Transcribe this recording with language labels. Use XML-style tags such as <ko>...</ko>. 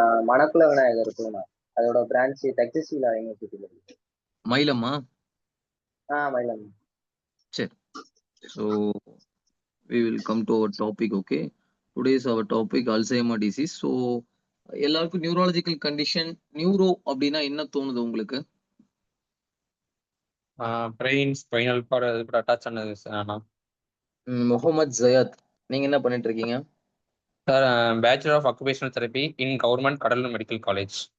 <ta>மணக்குள விநாயகர் இருக்குண்ணா, அதோட பிரான்ச் தக்ஷசிலா யூனிவர்சிட்டியில இருக்கு. மயிலம்மா? மயிலம். சரி.</ta> <en>So we will come to our topic. Okay, today's our topic Alzheimer disease.</en> <ta>So எல்லாருக்கும் நியூரலாஜிக்கல் கண்டிஷன், நியூரோ அப்படின்னா என்ன தோணுது உங்களுக்கு? பிரெயின் ஸ்பைனல் கார்டு அது கூட அட்டாச் ஆனது சார். முகமது ஜயாத், நீங்க என்ன பண்ணிட்டு இருக்கீங்க?</ta> <en>Sir bachelor of occupational therapy in government Cuddalore medical college.</en>